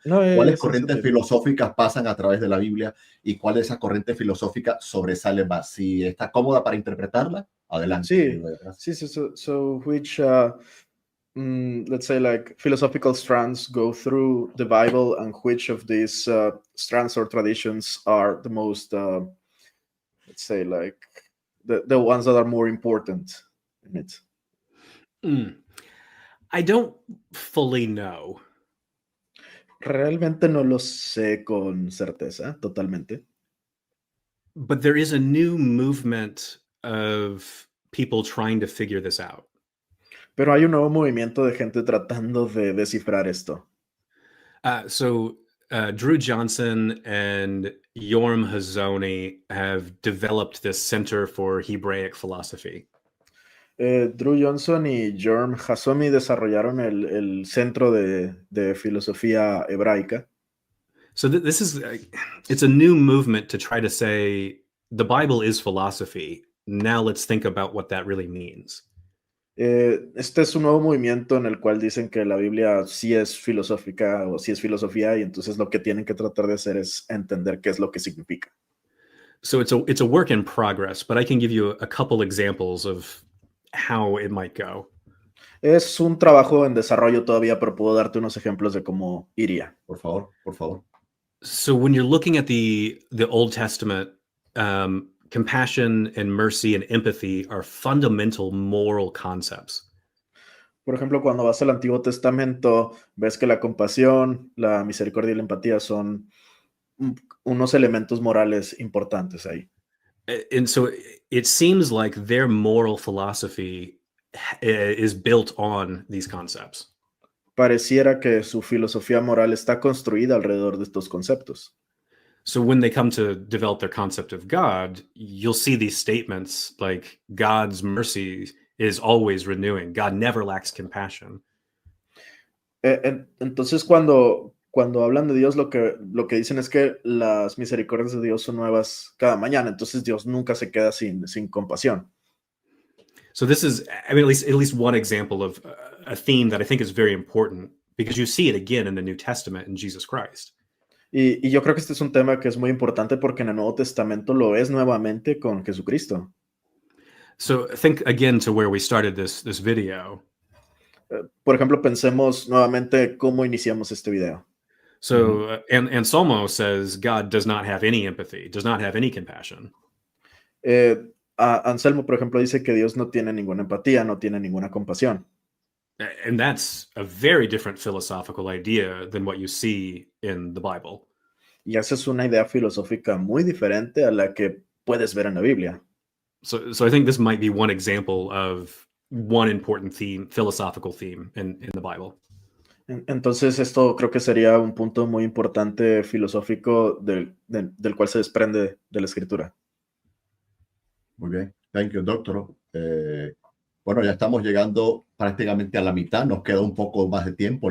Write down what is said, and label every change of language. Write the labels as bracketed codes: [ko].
[es] No, ¿Cuáles corrientes filosóficas pasan a través de la Biblia y cuál de esas corrientes filosóficas sobresale más? Si está cómoda para interpretarla, adelante. Sí. [en] So which, let's say, like, philosophical strands go through the Bible, and which of these strands or traditions are the most, let's say, like, the ones that are more important in it? I don't fully know. [es] Realmente no lo sé con certeza, totalmente. [en] But there is a new movement of people trying to figure this out. [es] Pero hay un nuevo movimiento de gente tratando de descifrar esto. [en] Drew Johnson and Yorm Hazoni have developed this Center for Hebraic Philosophy. [es] Drew Johnson y Jorm Hasomi desarrollaron el Centro de Filosofía Hebraica. [en] So this is, it's a new movement to try to say the Bible is philosophy. Now let's think about what that really means. [es] Este es un nuevo movimiento en el cual dicen que la Biblia sí es filosófica o sí es filosofía, y entonces lo que tienen que tratar de hacer es entender qué es lo que significa. [en] So it's a work in progress, but I can give you a couple examples of how it might go. [es] Es un trabajo en desarrollo todavía, pero puedo darte unos ejemplos de cómo iría. Por favor. [en] So when you're looking at the Old Testament, compassion and mercy and empathy are fundamental moral concepts. [es] Por ejemplo, cuando vas al Antiguo Testamento, ves que la compasión, la misericordia y la empatía son unos elementos morales importantes ahí. [en] And so it seems like their moral philosophy is built on these concepts. [es] Pareciera que su filosofía moral está construida alrededor de estos conceptos. [en] So when they come to develop their concept of God, you'll see these statements like God's mercy is always renewing. God never lacks compassion. [es] Entonces, cuando hablan de Dios, lo que dicen es que las misericordias de Dios son nuevas cada mañana. Entonces, Dios nunca se queda sin compasión. [en] So this is, I mean, at least one example of a theme that I think is very important, because you see it again in the New Testament in Jesus Christ. [es] Y yo creo que este es un tema que es muy importante porque en el Nuevo Testamento lo es nuevamente con Jesucristo. [en] So think again to where we started this video. [es] Por ejemplo, pensemos nuevamente cómo iniciamos este video. [en] So Anselmo says God does not have any empathy, does not have any compassion. [es] Anselmo, por ejemplo, dice que Dios no tiene ninguna empatía, no tiene ninguna compasión. [en] And that's a very different philosophical idea than what you see in the Bible. [es] Y esa es una idea filosófica muy diferente a la que puedes ver en la Biblia. [en] So I think this might be one example of one important theme, philosophical theme in the Bible. [es] Entonces esto creo que sería un punto muy importante filosófico del cual se desprende de la Escritura. Muy bien, [en] thank you, doctor. [es] Bueno, ya estamos llegando prácticamente a la mitad, nos queda un poco más de tiempo.